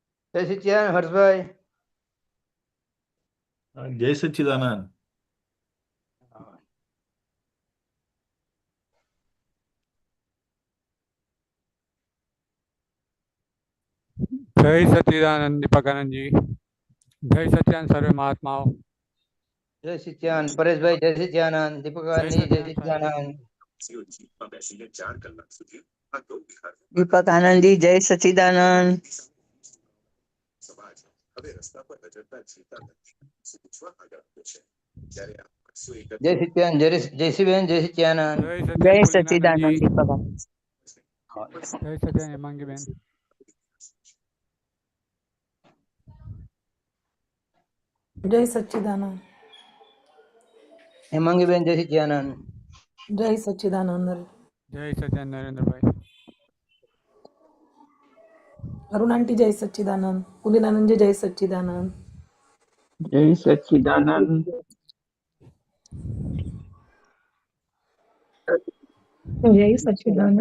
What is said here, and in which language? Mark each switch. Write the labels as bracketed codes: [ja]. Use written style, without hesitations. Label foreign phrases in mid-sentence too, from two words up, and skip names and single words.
[gu] જય સચ્ચિદાનંદ હર્ષભાઈ. જય સચ્ચિદાનંદ. [hi] जय सच्चिदानंद दीपकानंद जी। जय सच्चिदानंद सर्वे महात्माओं। [gu] જય સચ્ચિદાનંદ પરેશભાઈ. જય સચ્ચિદાનંદ દીપકાનંદજી. જય સચ્ચિદાનંદ દીપકાનંદજી. જય સચ્ચિદાનંદ. જય સચ્ચિદાનંદ જયશ્રીબેન. જય સચ્ચિદાનંદ. જય સચ્ચિદાનંદ દીપકાનંદ. [hi] जय सच्चिदानंद हेमांगी बेन। जय सच्चिदानंद। [gu] હેમાંગીબેન. જય સચ્ચિદાનંદ. [hi] जय सच्चिदानंद। जय सच्चिदानंद नरेंद्र भाई। अरुण आंटी जय सच्चिदानंद। पुलिनानंद जी जय सच्चिदानंद। [gu] જય સચ્ચિદાનંદ. જય સચ્ચિદાનંદ.